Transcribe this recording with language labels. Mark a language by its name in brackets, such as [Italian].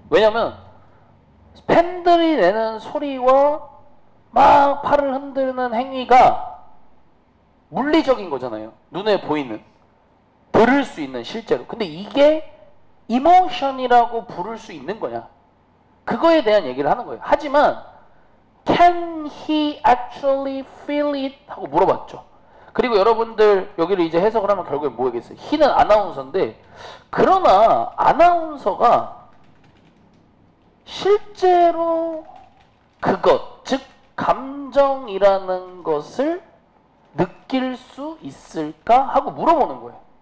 [Korean] 왜냐면 팬들이 내는 소리와 막 팔을 흔드는 행위가 물리적인 거잖아요. 눈에 보이는, 들을 수 있는, 실제로. 근데 이게 이모션이라고 부를 수 있는 거냐, 그거에 대한 얘기를 하는 거예요. 하지만 [English] Can he actually feel it? [Korean] 하고 물어봤죠. 그리고 여러분들 여기를 이제 해석을 하면 결국에 뭐겠어요? he는 아나운서인데, 그러나 아나운서가 실제로 그것, 즉 감정이라는 것을 느낄 수 있을까? 하고 물어보는 거예요.